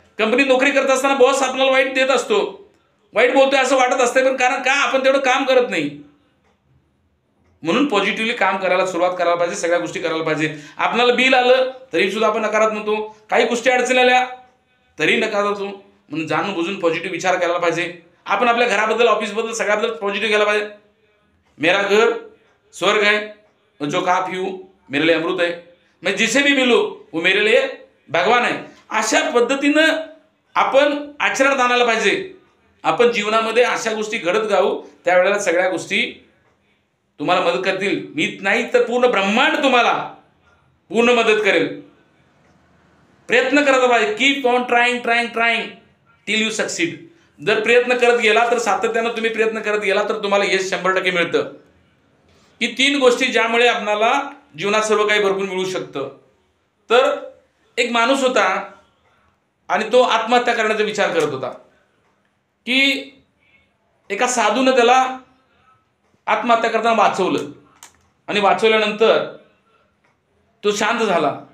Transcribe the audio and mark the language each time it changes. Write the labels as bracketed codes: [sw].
[mr] कंपनीत नोकरी करत असताना बॉस आपल्याला वाईट देत असतो, वाईट बोलतोय असं वाटत असतं, पण कारण का आपण तेवढं काम करत नाही. म्हणून पॉझिटिव्हली काम करायला सुरुवात करायला पाहिजे, सगळ्या गोष्टी करायला पाहिजे. आपल्याला बिल आलं तरी सुद्धा आपण नकारात्मक होतो, काही गोष्टी अडचणी आल्या तरी नकारात्मक होतो. म्हणून जाणून बुजून पॉझिटिव्ह विचार करायला पाहिजे. आपण आपल्या घराबद्दल, ऑफिसबद्दल, सगळ्याबद्दल पॉझिटिव्ह घ्यायला पाहिजे. [hi] मेरा घर स्वर्ग है, जो खा पीऊं मेरे लिए अमृत है, मैं जिसे भी मिलूं वो मेरे लिए भगवान है. [mr] अशा पद्धतीनं आपण आचरणात आणायला पाहिजे. आपण जीवनामध्ये अशा गोष्टी घडत जाऊ, त्यावेळेला सगळ्या गोष्टी तुम्हाला मदत करतील. मी नाही तर पूर्ण ब्रह्मांड तुम्हाला पूर्ण मदत करेल. प्रयत्न करत पाहिजे. [en] Keep on trying trying trying till you succeed. [mr] जर प्रयत्न करत गेला तर सातत्यानं तुम्ही प्रयत्न करत गेला तर तुम्हाला यश 100% मिळतं. ही 3 गोष्टी ज्यामुळे आपल्याला जीवनात सर्व काही भरपूर मिळू शकतं. तर एक माणूस होता आणि तो आत्महत्या करण्याचा विचार करत होता, की एका साधूनं त्याला आत्महत्या करताना वाचवलं आणि वाचवल्यानंतर तो शांत झाला.